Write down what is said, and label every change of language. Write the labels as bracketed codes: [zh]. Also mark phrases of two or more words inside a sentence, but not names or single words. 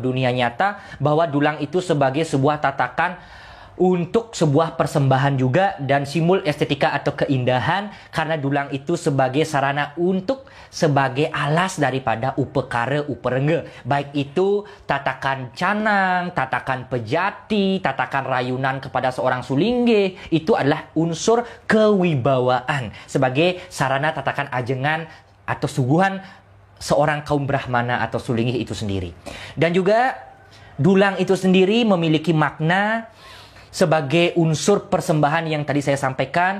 [id] dunia nyata bahwa dulang itu sebagai sebuah tatakan untuk sebuah persembahan juga dan simbol estetika atau keindahan, karena dulang itu sebagai sarana untuk sebagai alas daripada upekara uperengge, baik itu tatakan canang, tatakan pejati, tatakan rayunan kepada seorang sulingge, itu adalah unsur kewibawaan sebagai sarana tatakan ajengan atau suguhan seorang kaum Brahmana atau sulingge itu sendiri. Dan juga dulang itu sendiri memiliki makna sebagai unsur persembahan yang tadi saya sampaikan.